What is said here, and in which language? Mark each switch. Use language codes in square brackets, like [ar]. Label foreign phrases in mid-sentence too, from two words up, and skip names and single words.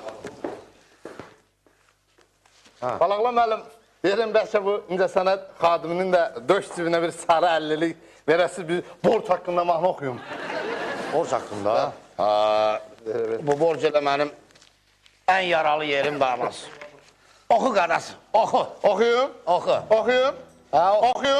[az] Balaqla müəllim, verin bəlkə bu incəsənət xadiminin də döş cibinə bir sarı əllilik verəsi bir borc haqqında mahnı oxuyum. Borc haqqında? Bu borc elə mənim [tr] En yaralı yerim de anası. Oku kardeşim, oku. Okuyum. Oku. Okuyum. Ha, Okuyum.